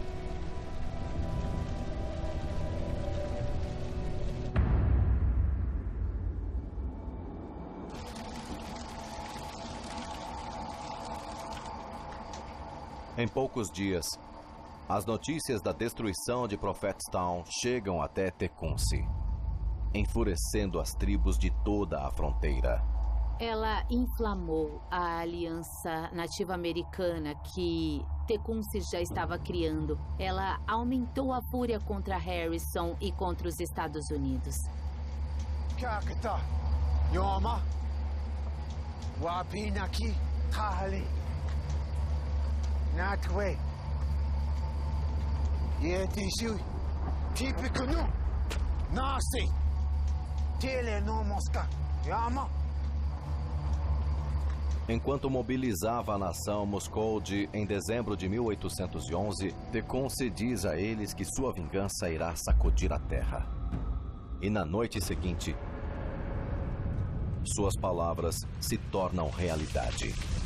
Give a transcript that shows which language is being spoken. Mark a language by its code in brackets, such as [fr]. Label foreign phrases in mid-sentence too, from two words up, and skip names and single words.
[pt] Em poucos dias, as notícias da destruição de Prophetstown chegam até Tecumseh, enfurecendo as tribos de toda a fronteira. Ela inflamou a aliança nativa-americana que Tecumseh já estava criando. Ela aumentou a fúria contra Harrison e contra os Estados Unidos. Kakata, Yoma, Wapinaki, Kahali, Natwe, Yetishu, Tippecanoe, Nasi, Telenomoska, Yama. Enquanto mobilizava a nação Muskogee em dezembro de 1811, Tecumseh diz a eles que sua vingança irá sacudir a terra. E na noite seguinte, suas palavras se tornam realidade.